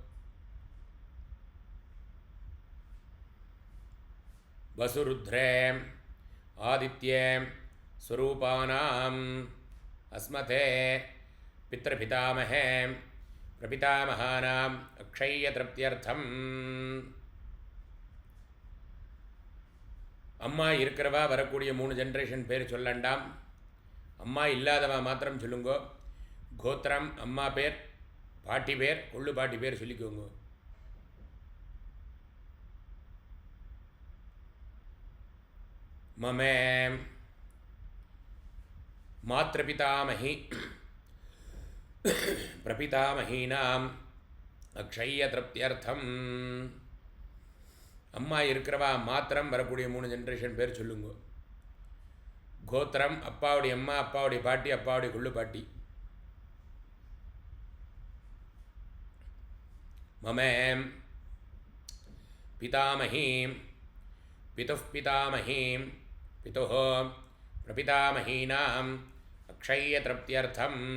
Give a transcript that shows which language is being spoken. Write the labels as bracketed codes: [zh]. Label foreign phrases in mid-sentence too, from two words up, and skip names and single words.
[sa] वसुरुद्रे आदित्ये स्वरूपानाम् अस्मते पितृपितामहे प्रपितामहानाम् अक्षय्यतृप्त्यर्थम्. [ta] அம்மா இருக்கிறவா வரக்கூடிய 3 ஜென்ரேஷன் பேர் சொல்லண்டாம். அம்மா இல்லாதவா மாத்திரம் சொல்லுங்கோ. கோத்திரம், அம்மா பேர், பாட்டி பேர், கொள்ளு பாட்டி பேர் சொல்லிக்கோங்க. [sa] मम मातृपितामही प्रपितामहीनाम् अक्षय्य तृप्त्यर्थம். [ta] அம்மா இருக்கிறவா மாத்திரம் வரக்கூடிய 3 ஜென்ரேஷன் பேர் சொல்லுங்க. கோத்திரம் அப்பாவுடைய அம்மா, அப்பாவுடைய பாட்டி, அப்பாவுடைய குள்ளு பாட்டி. [sa] मम पितामहीम् पितुः पितामहीम् पितुः प्रपितामहीनाम् अक्षय्य तृप्त्यर्थम्.